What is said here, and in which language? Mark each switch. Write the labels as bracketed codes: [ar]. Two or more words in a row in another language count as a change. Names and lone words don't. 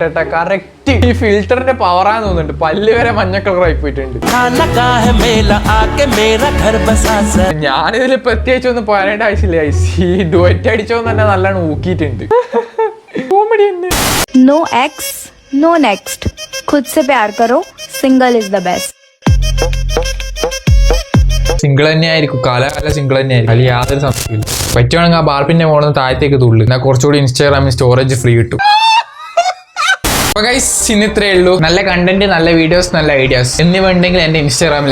[ml] കറക്റ്റ് ഈ ഫിൽറ്ററിന്റെ പവറാന്ന് തോന്നുന്നുണ്ട്. പല്ല് വരെ മഞ്ഞ കളറായി പോയിട്ടുണ്ട്. ഞാനിതിൽ പ്രത്യേകിച്ച് ഒന്നും പറയേണ്ട ആവശ്യമില്ല. ഈ ഡുവറ്റ് അടിച്ചോന്ന് തന്നെ നല്ലോണം ഊക്കിയിട്ടുണ്ട്. കോമഡി തന്നെ. [en] no ex no next, [hi] खुद से प्यार करो, [en] single is the best. [ml] സിംഗിൾ തന്നെ ആയിരിക്കും. കാലകാലം സിംഗിൾ തന്നെ ആയിരിക്കും. അതിൽ യാതൊരു സംശയമില്ല. പറ്റുവാണെങ്കിൽ ആ ബാർപ്പിന്റെ മോളിൽ താഴത്തേക്ക് തുള്ളു. എന്നാൽ കുറച്ചുകൂടി ഇൻസ്റ്റാഗ്രാമിൽ [en] storage free [ml] കിട്ടും. അപ്പൊ ഗൈസ് ഇന്ന് ഇത്രയേ ഉള്ളൂ. നല്ല കണ്ടന്റ്, നല്ല വീഡിയോസ്, നല്ല ഐഡിയാസ് എന്നിവ ഉണ്ടെങ്കിൽ എന്റെ ഇൻസ്റ്റാഗ്രാമിലേക്ക് അയച്ചു.